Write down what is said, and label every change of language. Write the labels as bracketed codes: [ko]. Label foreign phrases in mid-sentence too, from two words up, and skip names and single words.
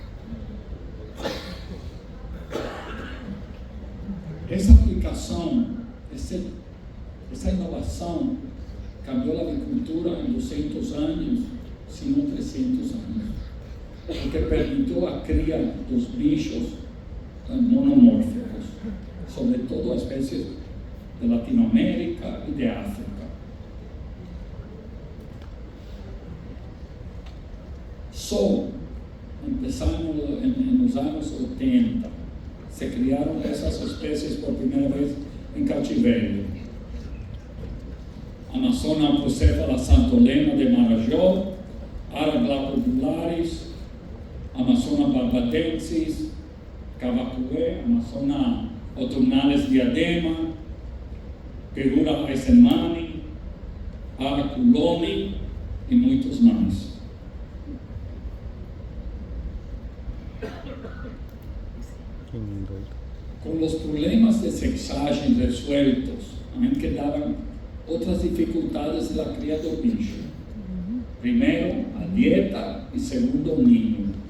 [pt] Essa aplicação, essa inovação cambiou a agricultura em 200 anos, se não 300 anos, porque permitiu a cria dos bichos monomórficos, sobretudo as espécies de Latinoamérica e de África. Só começamos nos anos 80, se criaram essas espécies por primeira vez em cativeiro. Amazona procéfala santolena de Marajó, Ara glabularis, Amazona barbadensis, Cavacué, Amazona autumnalis diadema, Perura aisemani, Ara culoni e muitos mais. Com os problemas de sexagem resueltos, também quedaram outras dificuldades da cria do bicho. Primeiro, a dieta e segundo, o ninho.